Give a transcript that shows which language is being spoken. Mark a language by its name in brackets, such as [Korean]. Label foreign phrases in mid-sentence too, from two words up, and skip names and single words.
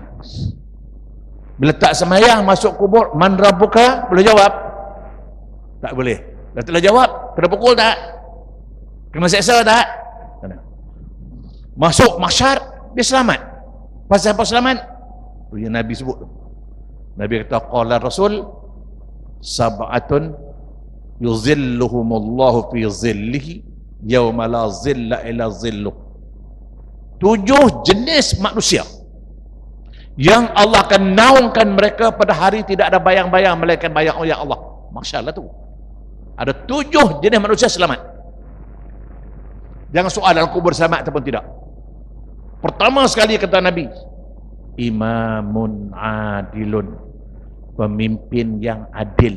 [Malay] Bila tak semayang masuk kubur, [Arabic] من ربك, [Malay] boleh jawab? Tak boleh. Dah telah jawab, kena pukul tak? Kena seksa tak? Masuk mahsyar, dia selamat. Pasal apa selamat? Yang Nabi sebut. Nabi kata, [Arabic] قال رسول، سبعة يظلهم الله في ظله يوم لا ظل إلا ظله. [Malay] 7 jenis manusia yang Allah akan naungkan mereka pada hari tidak ada bayang-bayang melainkan bayang oleh Allah. Masya-Allah tu. Ada 7 jenis manusia selamat. Jangan soal dalam kubur selamat ataupun tidak. Pertama sekali kata Nabi, [Arabic] إمام عادل, [Malay] pemimpin yang adil.